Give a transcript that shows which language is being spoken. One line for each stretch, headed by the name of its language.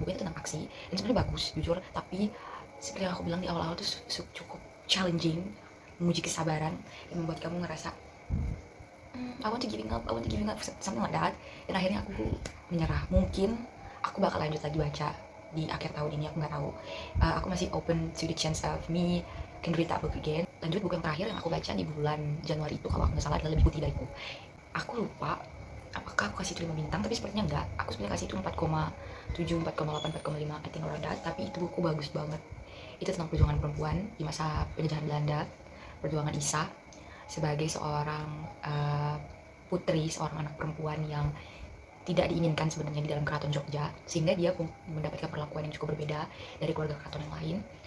Indonesian: Bukunya tentang aksi dan sebenarnya bagus jujur, tapi seperti yang aku bilang di awal-awal tuh cukup challenging, menguji kesabaran yang membuat kamu ngerasa
English: I want to giving up, something like that.
Indonesian: Dan akhirnya aku menyerah. Mungkin aku bakal lanjut lagi baca di akhir tahun ini, aku nggak tahu. Aku masih
English: open to the chance of me can read that book again.
Indonesian: Lanjut buku yang terakhir yang aku baca di bulan Januari itu, kalau aku nggak salah, adalah Lebih Putih Dariku. Aku lupa apakah aku kasih itu 5 bintang, tapi sepertinya enggak. Aku sebenarnya kasih itu 4,7, 4,8, 4,5,
English: I think around that.
Indonesian: Tapi itu buku bagus banget. Itu tentang perjuangan perempuan di masa penjajahan Belanda, perjuangan Isa sebagai seorang putri, seorang anak perempuan yang tidak diinginkan sebenarnya di dalam keraton Jogja, sehingga dia mendapatkan perlakuan yang cukup berbeda dari keluarga keraton yang lain.